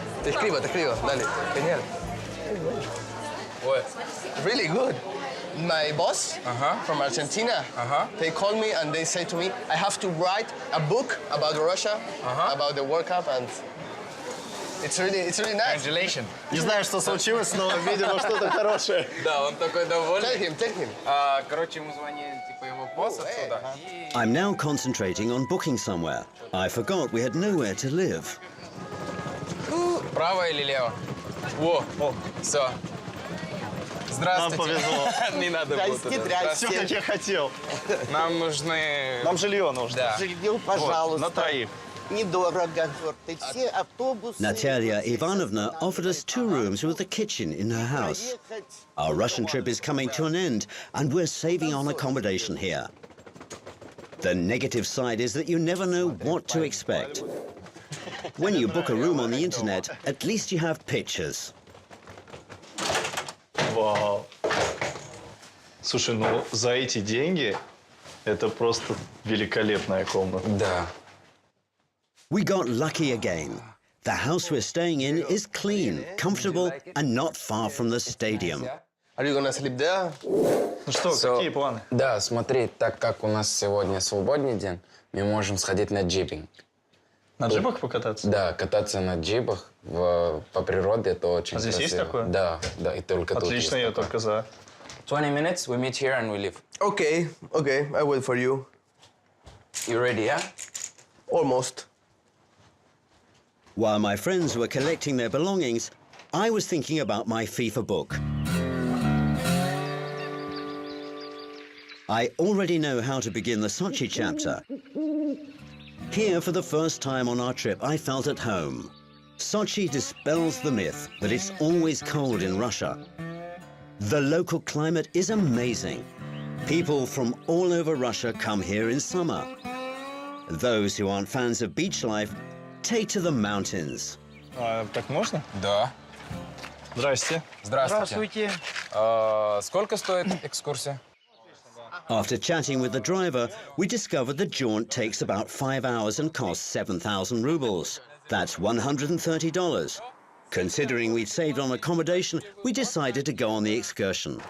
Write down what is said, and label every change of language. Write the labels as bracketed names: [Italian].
[Spanish] Te escribo, dale. Genial. [English] What? Really good. My boss from Argentina, they called me and they say to me, I have to write a book about Russia, about the World Cup, and it's really nice. Congratulations. [Russian] Не знаю, что случилось, но, видимо, что-то хорошее. Да, он такой довольный. [English] Tell him. [Russian] Короче, ему звонил типа его босс отсюда. [English] I'm now concentrating on booking somewhere. I forgot we had nowhere to live. [Russian] Право или лево? Во, все. Нам Здравствуйте. повезло. Не надо было туда. Все, как я хотел. Нам нужны... Нам жилье нужно. Да. Жилье, пожалуйста. На троих. Недорого. Все автобусы. [English] Natalia Ivanovna offered us 2 rooms with a kitchen in her house. Our Russian trip is coming to an end, and we're saving on accommodation here. The negative side is that you never know what to expect. When you book a room on the internet, at least you have pictures. [Russian] Вау. Слушай, ну за эти деньги это просто великолепная комната. Да. [English] We got lucky again. The house we're staying in is clean, comfortable, and not far from the stadium. Are you gonna sleep there? [Russian] Ну что, какие планы? Да, смотри, так как у нас сегодня свободный день, мы можем сходить на джипинг. На джипах покататься? Да, кататься на джипах по природе это очень А здесь красиво. есть такое? Да, и только тут Отлично, есть такое. только за. [English] 20 minutes, we meet here and we leave. Okay, I wait for you. You ready, yeah? Almost. While my friends were collecting their belongings, I was thinking about my FIFA book. I already know how to begin the Sochi chapter. Here, for the first time on our trip, I felt at home. Sochi dispels the myth that it's always cold in Russia. The local climate is amazing. People from all over Russia come here in summer. Those who aren't fans of beach life take to the mountains. [Russian] Так можно? Да. Здрасте. Здравствуйте. Сколько стоит экскурсия? [English] After chatting with the driver, we discovered the jaunt takes about 5 hours and costs 7,000 rubles. That's $130. Considering we'd saved on accommodation, we decided to go on the excursion.